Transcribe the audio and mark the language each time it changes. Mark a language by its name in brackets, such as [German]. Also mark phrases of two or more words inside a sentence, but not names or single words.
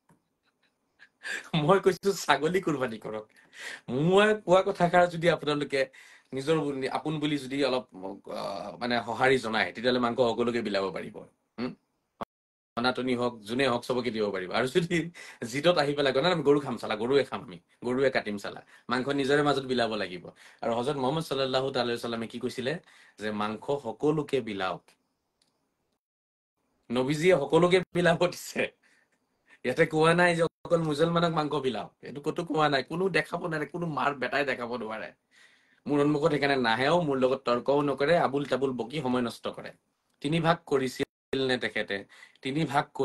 [Assamese] মই কৈছো ছাগলী কুৰবানী কৰক মই কোৱা কথাষাৰ যদি আপোনালোকে নিজৰ আপোন বুলি যদি অলপ মানে সঁহাৰি জনায় তেতিয়াহ'লে মাংস সকলোকে বিলাব পাৰিব সনাতনী হওক যোনে হওক চবকে দিব পাৰিব আৰু যদি জিদত আহি পেলাই কয় না আমি গৰু খাম চালা গৰুৱে খাম আমি গৰুৱে কাটিম চালা মাংস নিজৰে মাজত বিলাব লাগিব আৰু হযৰত মুহাম্মদ [Arabic] صلى الله تعالى سلم [Assamese] কি কৈছিলে যে মাংস সকলোকে বিলাওক নবীজিয়ে সকলোকে বিলাব দিছে ইয়াতে কোৱা নাই যে অকল মুছলমানক মাংস বিলাও এইটো ক'তো কোৱা নাই কোনো দেখাব নোৱাৰে কোনো মাৰ বেটাই দেখাব নোৱাৰে মোৰ সন্মুখত সেইকাৰণে নাহেও মোৰ লগত তৰ্কও নকৰে আবুল তাবুল বকি সময় নষ্ট কৰে তিনি ভাগ কৰিছিল নে তেখেতে তিনি ভাগ